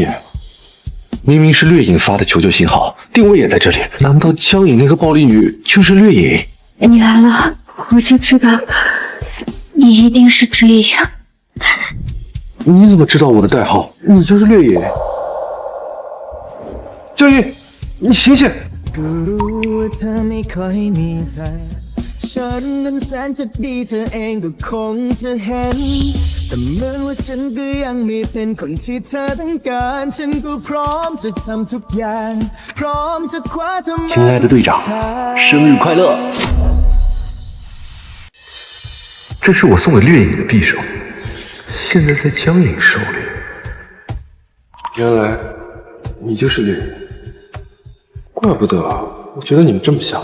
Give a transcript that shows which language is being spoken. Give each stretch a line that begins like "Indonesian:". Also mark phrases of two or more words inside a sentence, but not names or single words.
Chinese: 明明是掠影发的求救信号，定位也在这里，难道江野那个暴力女就是掠影？你来了，我就知道你一定是知影。你怎么知道我的代号？你就是掠影。江野，你醒醒！
Thai: ฉันนั้นแสนจะดีเธอเองก็คงจะเห็นแต่เหมือนว่าฉันก็ยังไม่เป็นคนที่เธอต้องการฉันก็พร้อมจะทำทุกอย่างพร้อมจะคว้าเธอมา
Chinese: 亲爱的队长，生日快乐！这是我送给掠影的匕首，现在在江影手里。原来你就是掠影，怪不得我觉得你们这么像。